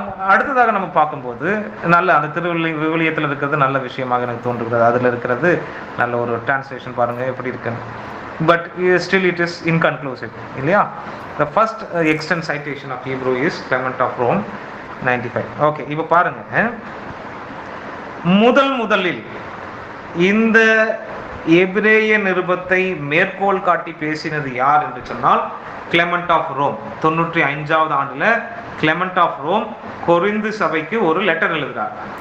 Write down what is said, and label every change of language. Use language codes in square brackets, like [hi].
[ta] அடுத்ததாக நம்ம பார்க்கும்போது நல்ல அந்த விவிலியத்தில் இருக்கிறது நல்ல விஷயமாக எனக்கு தோன்றுகிறது. அதில் இருக்கிறது நல்ல ஒரு டிரான்ஸ்லேஷன் பாருங்க எப்படி இருக்குன்னு. [en] but still it is inconclusive [ta] இல்லையா. [en] The first extant citation of Hebrew is Clement of Rome 95. [ta] Okay, இப்போ பாருங்க, முதலில் இந்த எபிரேய நிருபத்தை மேற்கோள் காட்டி பேசினது யார் என்று சொன்னால் கிளெமெண்ட் ஆஃப் ரோம். 95வது ஆண்டுல கிளெமெண்ட் ஆஃப் ரோம் கொரிந்து சபைக்கு ஒரு லெட்டர் எழுதுகிறார்.